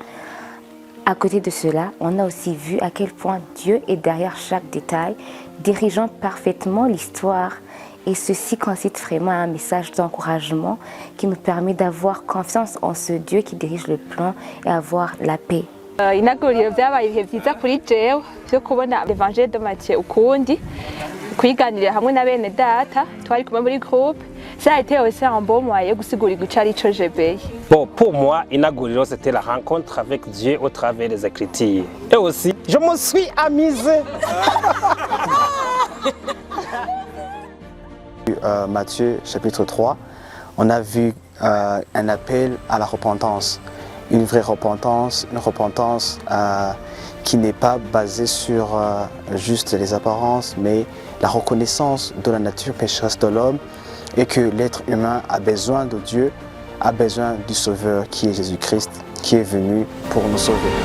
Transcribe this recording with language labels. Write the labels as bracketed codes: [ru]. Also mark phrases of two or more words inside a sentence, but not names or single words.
[fr] À côté de cela, on a aussi vu à quel point Dieu est derrière chaque détail, dirigeant parfaitement l'histoire. Et ceci consiste vraiment à un message d'encouragement qui nous permet d'avoir confiance en ce Dieu qui dirige le plan et avoir la paix. [rn] Inauguriro byabaye ibihe byiza kuri jewe byo kubona [fr] l'évangile de Matthieu [rn] ukundi kwiganirira hamwe na bene data twari kumwe muri groupe. [fr] Ça a été aussi un bon moyen de [rn] gusigurira ico ari co [fr] GBI. Bon, pour moi, Inauguriro, c'était la rencontre avec Dieu au travers des Écritures. Et aussi, je me suis amusé. Matthieu chapitre 3, on a vu un appel à la repentance, une vraie repentance, une repentance qui n'est pas basée sur juste les apparences, mais la reconnaissance de la nature pécheresse de l'homme et que l'être humain a besoin de Dieu, a besoin du Sauveur qui est Jésus-Christ, qui est venu pour nous sauver.